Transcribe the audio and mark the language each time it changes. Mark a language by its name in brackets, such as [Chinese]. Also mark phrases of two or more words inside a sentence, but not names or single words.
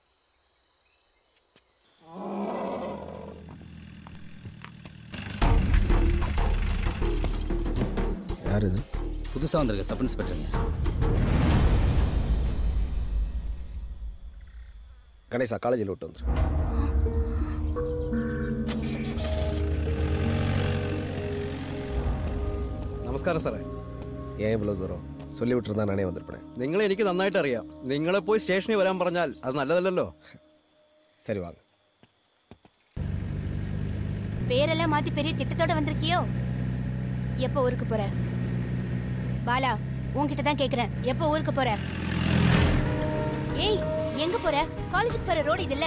[Tamil] யார் இது? புதுசாக வந்திருக்க சப் இன்ஸ்பெக்டருங்க. கணேசா, காலேஜில் விட்டு வந்துரு. [Malayalam] നമസ്കാരം സാറേ. [Tamil] ஏன் இவ்வளோ தூரம்? சொல்லி விட்டுருந்தா நானே வந்திருப்பேன். [Malayalam] നിങ്ങളെ എനിക്ക് നന്നായിട്ട് അറിയാം. നിങ്ങളെ പോയി സ്റ്റേഷനിൽ വരാൻ പറഞ്ഞാൽ അത് നല്ലതല്ലല്ലോ. [Tamil] சரி வாங்க. பேரெல்லாம் மாத்தி பெரிய திட்டத்தோட வந்திருக்கியோ? எப்போ ஊருக்கு போற? பாலா, உன்கிட்ட தான் கேக்குறேன், எப்போ ஊருக்கு போற? ஏய், எங்க போற? காலேஜுக்கு போற ரோடு இது இல்ல?